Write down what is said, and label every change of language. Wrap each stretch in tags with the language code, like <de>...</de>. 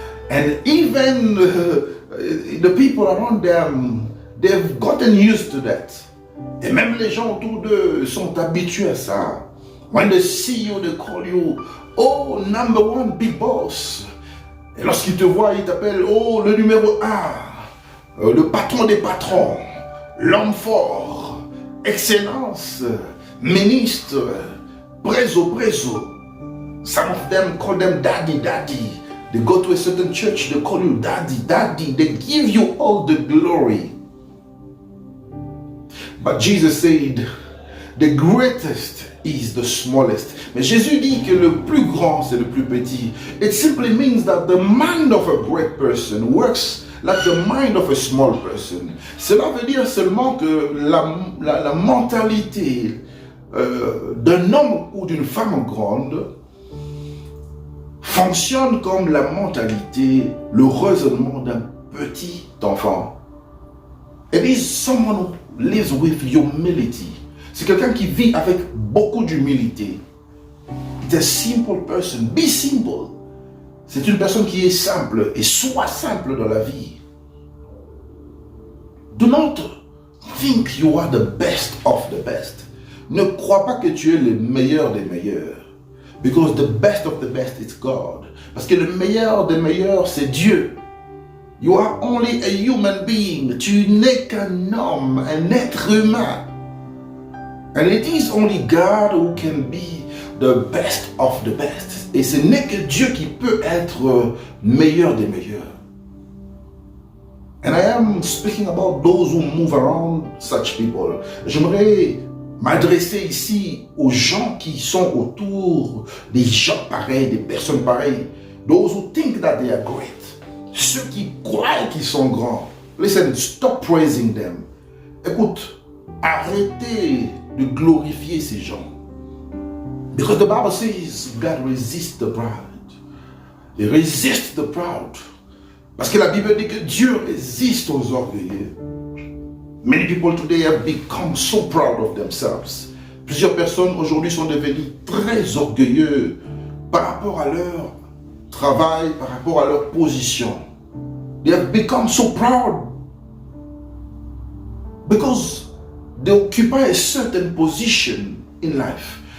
<en>And even the people around them, they've gotten used to that.</en> <fr>Et même les gens autour d'eux sont habitués à ça.</fr> <en>When they see you, they call you, oh, number one big boss.</en> <fr>Et lorsqu'ils te voient, ils t'appellent, oh, le numéro 1, le patron des patrons, l'homme fort, excellence, ministre, preso.</fr> <en>Some of them call them daddy. They go to a certain church, they call you daddy. They give you all the glory. But Jesus said, the greatest is the smallest.</en> <fr>Mais Jésus dit que le plus grand, c'est le plus petit.</fr> <en>It simply means that the mind of a great person works like the mind of a small person.</en> <fr>Cela veut dire seulement que la mentalité d'un homme ou d'une femme grande fonctionne comme la mentalité, le raisonnement d'un petit enfant.</fr> <en>It is someone who lives with humility.</en> <fr>C'est quelqu'un qui vit avec beaucoup d'humilité.</fr> <en>It's a simple person. Be simple.</en> <fr>C'est une personne qui est simple et sois simple dans la vie.</fr> <en>Do not think you are the best of the best.</en> <fr>Ne crois pas que tu es le meilleur des meilleurs.</fr> <en>Because the best of the best is God.</en> <fr>Parce que le meilleur des meilleurs, c'est Dieu.</fr> <en>You are only a human being.</en> <fr>Tu n'es qu'un homme, un être humain.</fr> <en>And it is only God who can be the best of the best.</en> <fr>Et ce n'est que Dieu qui peut être meilleur des meilleurs.</fr> <en>And I am speaking about those who move around such people.</en> <fr>J'aimerais m'adresser ici aux gens qui sont autour des gens pareils, des personnes pareilles.</fr> <en>Those who think that they are great.</en> <fr>Ceux qui croient qu'ils sont grands.</fr> <en>Listen, stop praising them.</en> <fr>Écoute, arrêtez de glorifier ces gens.</fr> <en>Because the Bible says God resists the proud. He resists the proud.</en> <fr>Parce que la Bible dit que Dieu résiste aux orgueilleux.</fr> <en>Many people today have become so proud of themselves.</en> <fr>Plusieurs personnes aujourd'hui sont devenues très orgueilleux par rapport à leur travail, par rapport à leur position.</fr> <en>They have become so proud because they occupy a certain position in life.</en>